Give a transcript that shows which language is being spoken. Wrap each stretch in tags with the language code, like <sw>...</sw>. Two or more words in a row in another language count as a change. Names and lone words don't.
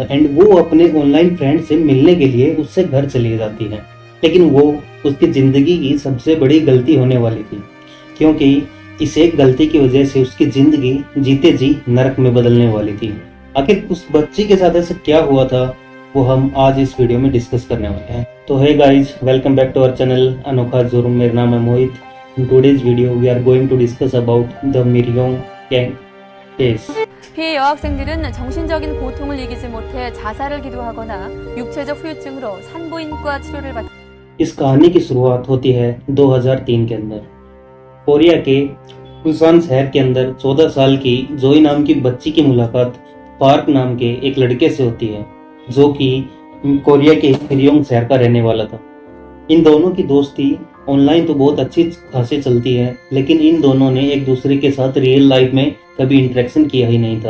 <hi>एंड वो अपने ऑनलाइन फ्रेंड से मिलने के लिए उससे घर चली जाती है, लेकिन वो उसकी ज़िंदगी की सबसे बड़ी गलती होने वाली थी, क्योंकि इस एक गलती की वजह से उसकी ज़िंदगी जीते जी नरक में बदलने वाली थी। आखिर उस बच्ची के साथ ऐसा क्या हुआ था, वो हम आज इस वीडियो में डिस्कस करने वाले हैं।</hi> <en>तो hey guys, welcome back to our channel अनोखा जुर्म।</en> <hi>मेरा नाम है मोहित।</hi> <en>In today's video we are going to discuss about the Miryang gang case.</en> <ko>피해 여학생들은 정신적인 고통을 이기지 못해 자살을 기도하거나 육체적 후유증으로 산부인과 치료를 받.</ko> <hi>इस कहानी की शुरुआत होती है 2003 के अंदर। कोरिया के पुसान शहर के अंदर 14 साल की जोई नाम की बच्ची की मुलाकात पार्क नाम के एक लड़के से होती है, जो कि कोरिया के मिरयोंग शहर का रहने वाला था। इन दोनों की दोस्ती ऑनलाइन तो बहुत अच्छी खासी चलती है, लेकिन इन दोनों ने एक दूसरे के साथ</hi> <en>real life</en> <hi>में कभी इंटरेक्शन किया ही नहीं था।</hi>